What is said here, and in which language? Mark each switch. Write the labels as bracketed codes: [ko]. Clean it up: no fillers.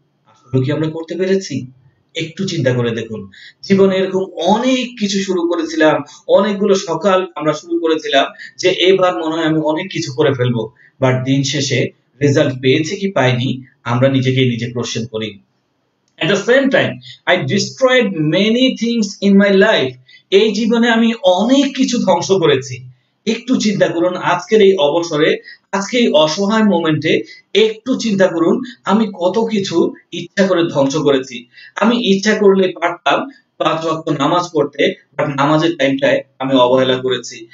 [bn] আসলে কি আমরা করতে পেরেছি? একটু চিন্তা করে দেখুন, জীবনে এরকম অনেক কিছু শুরু করেছিলাম, অনেকগুলো সকাল আমরা শুরু করেছিলাম যে এবার মনে হয় আমি অনেক কিছু করে ফেলবো, বাট দিন শেষে রেজাল্ট পেয়েছি কি পাইনি আমরা নিজেকে নিজে কোশ্চেন করি। [en] At the same time, I destroyed many things in my life. [bn] এই জীবনে আমি অনেক কিছু ধ্বংস করেছি। একটু চিন্তা করুন আজকের এই অবসরে, আজকে এই অসহায় মোমেন্টে একটু চিন্তা করুন আমি কত কিছু ইচ্ছা করে ধ্বংস করেছি। আমি ইচ্ছা করলে পারতাম 5 ওয়াক্ত নামাজ পড়তে, বাট নামাজের টাইমটায় আমি অবহেলা করেছি।